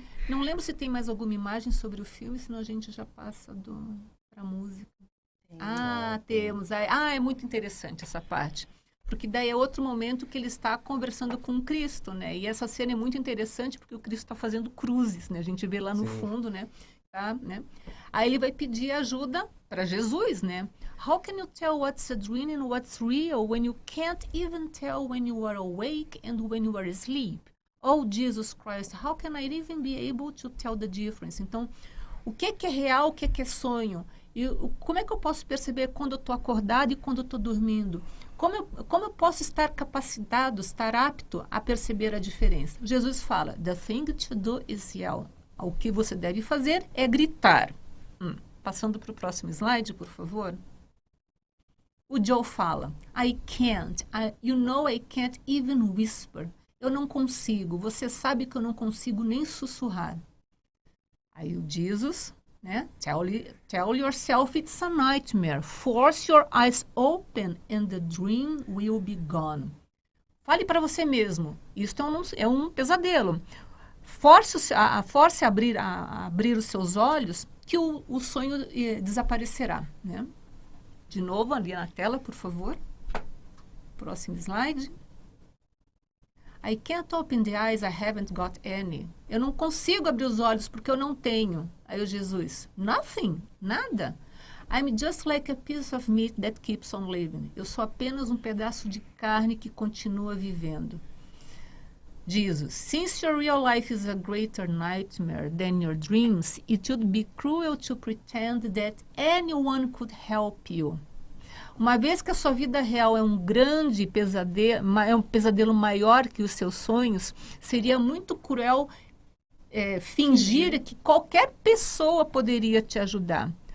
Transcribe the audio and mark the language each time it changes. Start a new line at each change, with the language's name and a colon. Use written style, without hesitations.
Portuguese: Não lembro se tem mais alguma imagem sobre o filme, senão a gente já passa para a música. Temos. É muito interessante essa parte. Porque daí é outro momento que ele está conversando com Cristo, né? E essa cena é muito interessante porque o Cristo está fazendo cruzes, né? A gente vê lá no fundo, né? Tá, né? Aí ele vai pedir ajuda para Jesus, né?
English: How can you tell what's a dream and what's real when you can't even tell when you are awake and when you are asleep? Oh, Jesus Christ, how can I even be able to tell the difference?
Portuguese: Então, o que é real, o que é sonho? E como é que eu posso perceber quando eu estou acordado e quando eu estou dormindo? Como eu posso estar capacitado, estar apto a perceber a diferença? Jesus fala,
English: the thing to do is yell.
Portuguese: O que você deve fazer é gritar. Passando para o próximo slide, por favor. O Joe fala,
English: I can't, I can't even whisper.
Portuguese: Eu não consigo, você sabe que eu não consigo nem sussurrar. Aí o Jesus... né?
English: Tell yourself it's a nightmare. Force your eyes open and the dream will be gone.
Portuguese: Fale para você mesmo. Isto é um pesadelo. Force a abrir os seus olhos que o sonho desaparecerá. Né? De novo, ali na tela, por favor. Próximo slide.
English: I can't open the eyes, I haven't got any.
Portuguese: Eu não consigo abrir os olhos porque eu não tenho. Aí o Jesus,
English: nothing,
Portuguese: nada.
English: I'm just like a piece of meat that keeps on living.
Portuguese: Eu sou apenas um pedaço de carne que continua vivendo.
English: Jesus, since your real life is a greater nightmare than your dreams, it would be cruel to pretend that anyone could help you.
Portuguese: Uma vez que a sua vida real é um grande pesadelo, é um pesadelo maior que os seus sonhos, seria muito cruel fingir que qualquer pessoa poderia te ajudar.